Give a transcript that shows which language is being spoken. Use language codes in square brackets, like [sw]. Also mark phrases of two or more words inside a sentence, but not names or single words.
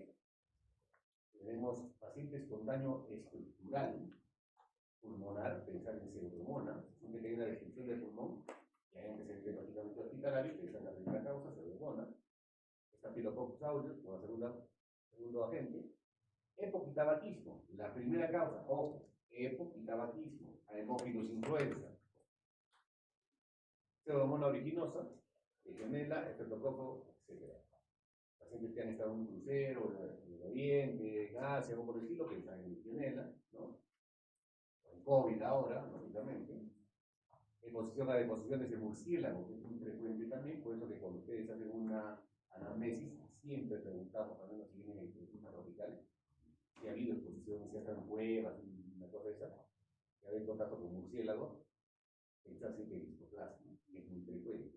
[es] Tenemos pacientes con daño estructural pulmonar, pensar en pseudomonas, siempre que hay una restricción del pulmón, y hay antecedentes lógicamente hospitalarios, pensar en la primera causa, pseudomonas, Staphylococcus aureus como segundo agente, epocitabaquismo, la primera causa, ojo, epocitabaquismo, Haemophilus influenza, pseudomonas originosa, legionela, estreptococo, etc. Pacientes que han estado en un crucero, en el Oriente, en Asia, algo por el estilo, pensan en legionela, ¿no? COVID ahora, lógicamente, exposición a deposiciones de murciélago, que es muy frecuente también, por eso que cuando ustedes hacen una anamnesis, siempre preguntamos, al menos si vienen en clima tropical, si ha habido exposiciones, si hacen cuevas, una cosa de esa, si ha habido contacto con murciélagos, pensar siempre en histoplasma, que es muy frecuente.